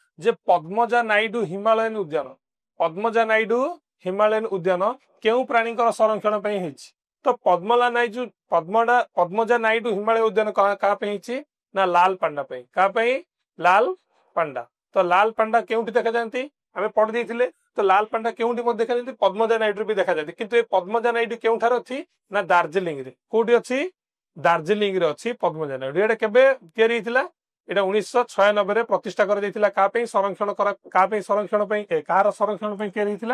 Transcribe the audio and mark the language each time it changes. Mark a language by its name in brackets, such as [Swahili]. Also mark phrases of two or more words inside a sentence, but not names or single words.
[Odia] ଯେ ପଦ୍ମଜା ନାଇଡୁ ହିମାଳୟାନ ଉଦ୍ୟାନ ପଦ୍ମଜା ନାଇଡୁ ହିମାଳୟାନ ଉଦ୍ୟାନ କେଉଁ প্ରାଣୀଙ୍କର ସଂରକ୍ଷଣ ପାଇଁ ହେଇଛି ତ ପଦ୍ମଜା ନାଇଡୁ ହିମାଳୟ ଉଦ୍ୟାନ କାହା ପାଇଁ ହେଇଛି ନା ଲାଲ ପାଣ୍ଡା ପାଇଁ କାହା ପାଇଁ ଲାଲ ପାଣ୍ଡା ତ ଲାଲ ପାଣ୍ଡା କେଉଁଠି ଦେଖାଯାନ୍ତି ଆମେ ପଢି ଦେଇଥିଲେ ତ ଲାଲ ପାଣ୍ଡା କେଉଁଠି ମଧ୍ୟ ଦେଖାଯାନ୍ତି ପଦ୍ମଜା ନାଇଡୁ ବି ଦେଖାଯାନ୍ତି କିନ୍ତୁ ଏ ପଦ୍ମଜା ନାଇଡୁ କେଉଁଠାରେ ଅଛି ନା ଦାର୍ଜିଲିଂ ରେ କୋଉଠି ଅଛି ଦାର୍ଜିଲିଂ ରେ ଅଛି ପଦ୍ମଜା ନାଇଡୁ ଏଇଟା କେବେ ତିଆରି ହେଇଥିଲା এটা 1996 ପ୍ରତିଷ୍ଠା କରାଯାଇଥିଲା କାହା ପାଇଁ ସଂରକ୍ଷଣ ପାଇଁ କାହାର ସଂରକ୍ଷଣ ପାଇଁ ତିଆରି ହେଇଥିଲା